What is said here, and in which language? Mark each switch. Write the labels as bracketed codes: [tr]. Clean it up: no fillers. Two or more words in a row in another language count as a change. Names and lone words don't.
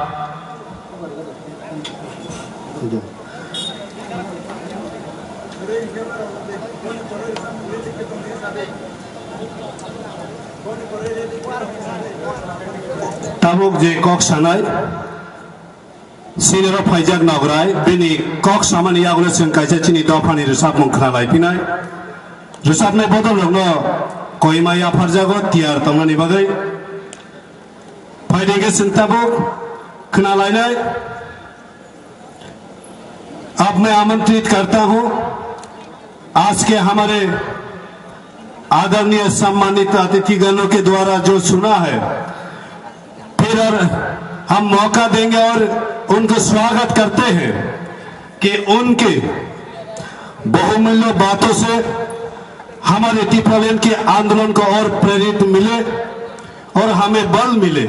[trp] tabuk je kok sanai sinero faijak nagrai bini kok samani yagle sen kaisa chini dofani rusap mungkhra lai pinai rusap nai bodol logno koima ya farjago tiar tongani bagai faide ge sen tabuk khna lai nai [hi] अब मैं आमंत्रित करता हूं आज के हमारे आदरणीय सम्मानित अतिथिगणों के द्वारा जो सुना है फिर हम मौका देंगे और उनको स्वागत करते हैं कि उनके बहुमूल्य बातों से हमारे त्रिपुरालैंड के आंदोलन को और प्रेरित मिले और हमें बल मिले।